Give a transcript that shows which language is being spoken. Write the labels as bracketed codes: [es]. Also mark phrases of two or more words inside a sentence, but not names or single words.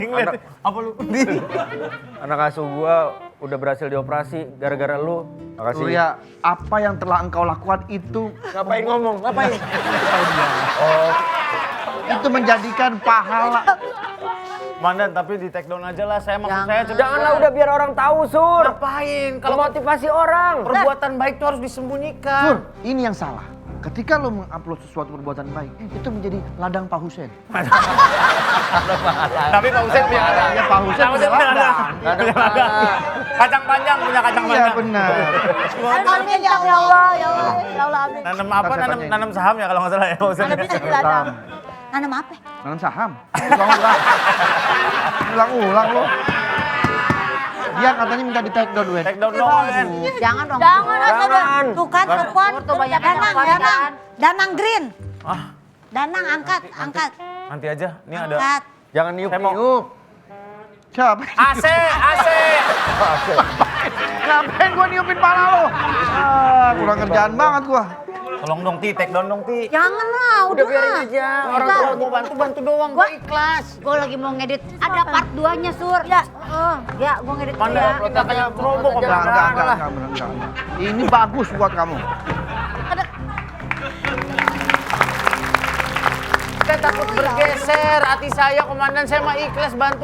[id] lagi ngeliatin. Apa lu? Anak asuh gua udah berhasil dioperasi gara-gara lu. Makasih. Surya, apa yang telah engkau lakukan itu Ngapain ngomong? Ngapain? itu menjadikan pahala. Mandan, tapi di [en] take down [id] aja lah. Saya maksud saya cuma Janganlah udah biar orang tahu, Sur. ngapain? Kalau Kalau motivasi orang. perbuatan baik itu harus disembunyikan. Sur, ini yang salah. Ketika lo mengupload sesuatu perbuatan baik, itu menjadi ladang Pak Husen. Tapi Pak Hussein punya ada. Ya, Pak Hussein Pak Hussein punya punya ada. ladang. Punya ladang. Kacang panjang, punya kacang Iya panjang. benar. Amin ya Allah, ya Allah, amin. Nanam apa? Kasih Nanam, tanya. nanam saham ya kalau nggak salah ya Pak Hussein. Ada bisa di ladang. Nanam apa? Nanam saham. Ulang-ulang. Ulang-ulang lo. Dia katanya minta di [en] take down, [id] Wen. [en] Take down [id] dong, Wen. Jangan dong. Jangan, Jangan. Tuh kan, perempuan. Tuh banyak yang Danang, konten. Danang green. Ah, Danang angkat. nanti aja. Ini ada. Angkat. Jangan Saya mau- niup-niup. Siapa? AC, AC. Ngapain gua niupin pala lo? Kurang kerjaan banget gua. Tolong dong Ti, [en] take down [id] dong Ti. Jangan lah, udah biarin aja. Orang Enggak. tua mau bantu doang, Gua gue ikhlas. Gue lagi mau ngedit, ada part 2-nya Sur. Ya, ya gue ngedit dulu Mana ya. upload kayak promo kok Enggak. Ini bagus buat kamu. Saya takut bergeser, hati saya komandan, saya mah ikhlas bantu.